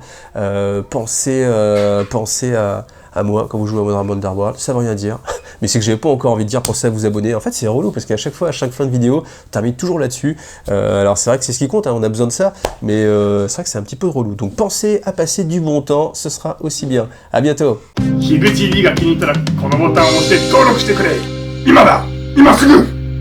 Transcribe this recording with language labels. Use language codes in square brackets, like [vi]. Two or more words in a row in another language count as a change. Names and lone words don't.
[fr] Pensez à moi quand vous jouez à Warhammer Underworld, ça veut rien dire, mais c'est que j'avais pas encore envie de dire pensez à vous abonner. En fait c'est relou parce qu'à chaque fois, à chaque fin de vidéo, on termine toujours là-dessus. Alors c'est vrai que c'est ce qui compte, hein, on a besoin de ça, mais c'est vrai que c'est un petit peu relou. Donc pensez à passer du bon temps, ce sera aussi bien. À bientôt. [ja] HIBTV が気に入ったらこのボタンを押して登録してくれ。今だ、今すぐ。